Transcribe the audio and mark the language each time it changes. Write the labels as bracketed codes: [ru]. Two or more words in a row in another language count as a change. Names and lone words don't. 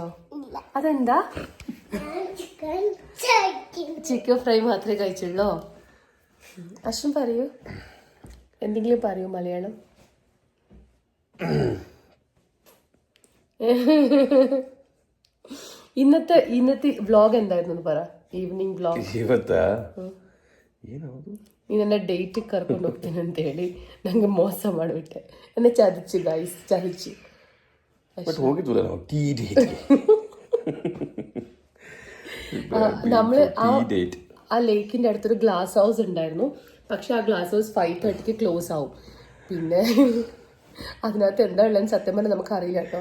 [ml] അതെന്താ? ചിക്കൻ ഫ്രൈ മാത്രമേ കഴിച്ചുള്ളൂ. അശ്വൻ പറയൂ, എന്തെങ്കിലും പറയൂ മലയാളം. ഇന്നത്തെ വ്ലോഗ് എന്തായിരുന്നു പറ. ഈവനിങ് വ്ലോഗ്. [kn] ಇದನ್ನ ಡೇಟ್ ಕರ್ಕೊಂಡು ಹೋಗ್ತೀನಿ ಅಂತ ಹೇಳಿ ನಂಗೆ ಮೋಸ ಮಾಡಿಬಿಟ್ಟೆ. [ml] ಎന്നെ ചതിച്ചു ഗൈസ്, ചതിച്ചു. നമ്മള് ആ ലേക്കിന്റെ അടുത്തൊരു ഗ്ലാസ് ഹൗസ് ഉണ്ടായിരുന്നു. പക്ഷെ ആ ഗ്ലാസ് ഹൗസ് 5:30 ക്ലോസ് ആവും. പിന്നെ അതിനകത്ത് എന്താ ഉള്ളതെന്ന് സത്യം പറഞ്ഞാൽ നമുക്ക് അറിയില്ല കേട്ടോ.